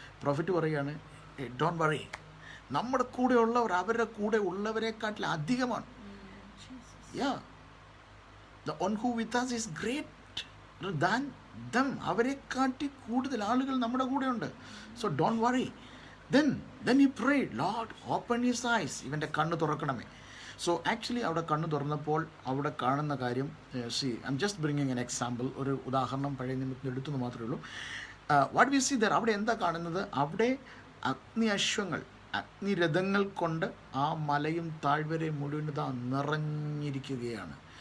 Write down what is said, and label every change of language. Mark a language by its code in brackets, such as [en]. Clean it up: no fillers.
[ml] Prophet പറയുകയാണ്, [en] don't worry, [ml] നമ്മുടെ കൂടെ ഉള്ളവർ അവരുടെ കൂടെ ഉള്ളവരെക്കാട്ടിൽ അധികമാണ്. [en] The one who with us is greater than them. [ml] അവരെക്കാട്ടി കൂടുതൽ ആളുകൾ നമ്മുടെ കൂടെ ഉണ്ട്. [en] So don't worry. Then he prayed, Lord, open his eyes. [ml] ഇവൻ്റെ കണ്ണ് തുറക്കണമേ. സോ ആക്ച്വലി അവിടെ കണ്ണു തുറന്നപ്പോൾ അവിടെ കാണുന്ന കാര്യം, [en] see I am just bringing an example, [ml] ഒരു ഉദാഹരണം പഴയ നിമിത്തം എടുത്തെന്ന് മാത്രമേ ഉള്ളൂ. [en] what we see there, [ml] അവിടെ എന്താ കാണുന്നത്? അവിടെ അഗ്നി അശ്വങ്ങൾ, അഗ്നിരഥങ്ങൾ കൊണ്ട് ആ മലയും താഴ്വരയും മുഴുവൻ ഇതാ നിറഞ്ഞിരിക്കുകയാണ്.